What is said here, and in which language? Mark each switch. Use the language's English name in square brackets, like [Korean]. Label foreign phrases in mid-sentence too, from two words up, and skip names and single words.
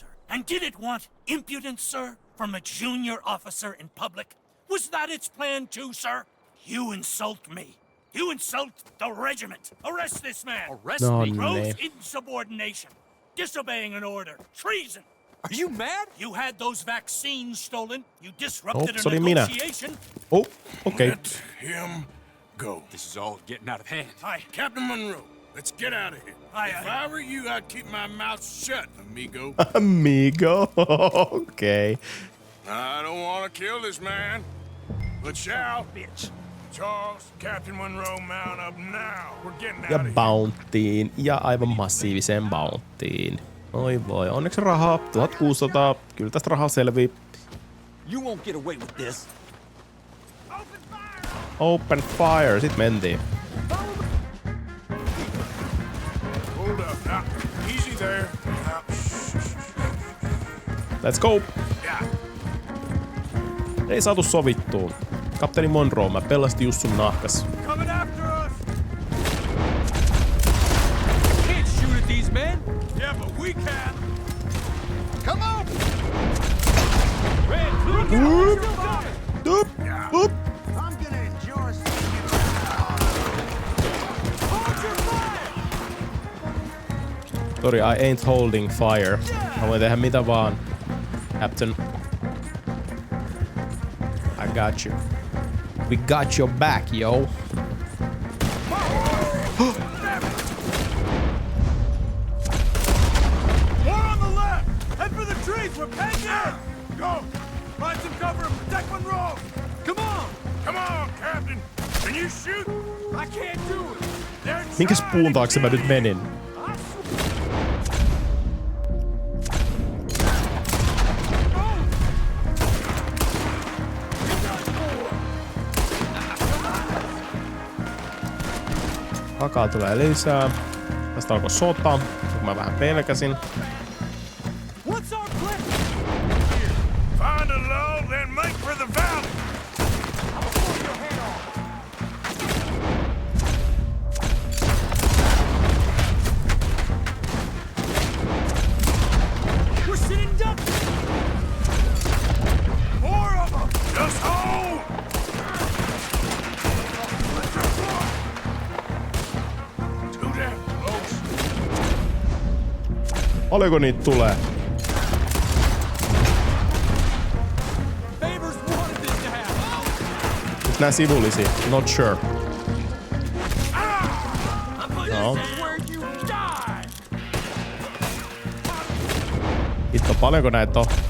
[English] And did it want impudence, sir, from a junior officer in public? Was that its plan too, sir? You insult me. You insult the regiment. Arrest this man. Arrest me? Gross insubordination. Disobeying an order. Treason. Are you mad? You had those vaccines stolen. You disrupted [Finnish] se oli [English] a [Finnish] minä. [English] negotiation. Oh, okay. Let him go. This is all getting out of hand. Hi. Captain Monroe, let's get out of here. If I were you, I'd keep my mouth shut, amigo. Amigo. Okay. I don't want to kill this man, but shall. Bitch. Charles, Captain Monroe, mount up now. We're getting out [Finnish] Ja [English] of here. [Finnish] bountyin. Ja aivan massiiviseen bountyin. Oi voi, onneksi rahaa. 1600. Kyllä tästä rahaa selvii. [English] You won't get away with this. Open fire. [Finnish] Sit mentiin. [English] Hold up. Now, easy there. Now, Let's go. yeah. [Finnish] Ei saatu sovittua. Kapteeni Monroe, mä pelastin just sun nahkas. [English] Coming after us. Can't shoot at these men. Yeah, but we can. Come on. Red, look out. Doop, doop. I'm gonna enjoy seeing you. Hold your fire. Sorry, I ain't holding fire. [Finnish] Mä voin tehdä mitä vaan. [English] Captain. I got you. We got your back, yo. More on the left. Head for the trees. We're pegged in. Go. Find some cover and protect Monroe. Come on. Come on, Captain. Can you shoot? I can't do it. They're [Finnish] Minkäs puun taakse mä nyt menin? Takaa tulee lisää. Tästä alkoi sota, kun mä vähän pelkäsin. [English] What's our plan? Find a lull, then make for the valley. We're sitting ducks. More of them. Just hold. Too damn close. [Finnish] Paljonko niitä tulee? [English] Favors wanted this to happen. [Finnish] Nyt nää sivullisia. [English] Not sure. No. Where you die. [Finnish] Hitto, paljonko näitä on?